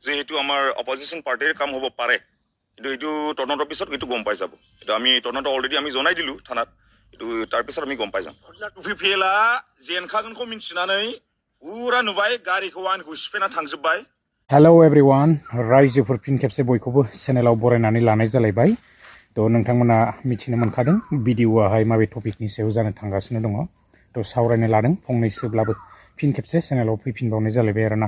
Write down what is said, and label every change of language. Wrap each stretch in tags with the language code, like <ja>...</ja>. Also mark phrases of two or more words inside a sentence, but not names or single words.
<as>যে এইটো আমাৰ অপজিশ্যন পাৰ্টিৰ কাম হ'ব পাৰে, কিন্তু এইটো তদন্তৰ পিছত এইটো গম পাই যাব। এইটো আমি তদন্ত অলৰেডি আমি জনাই দিলোঁ থানাত, এইটো তাৰপিছত আমি গম পাই যাম।</as> <brx>টুপিফেলা जेनखागोनखौ मिन्थिनानै पुरा नुबाय गारिखौ आंखौ सिफायना थांजोब्बाय।</brx> <en>Hello everyone,</en> <brx>रायजोफोर फिन खेबसे बयखौबो चेनेलाव बरायनानै लानाय जालायबाय। तो नोंथांमोना मिथिनो मोनखादों भिडिअआहाय माबे टपिकनि सायाव जानो थांगासिनो दङ। तो सावरायनो लादों फंनैसोब्लाबो फिन खेबसे चेनेलाव फैफिनबावनाय जालायबाय आरोना।</brx>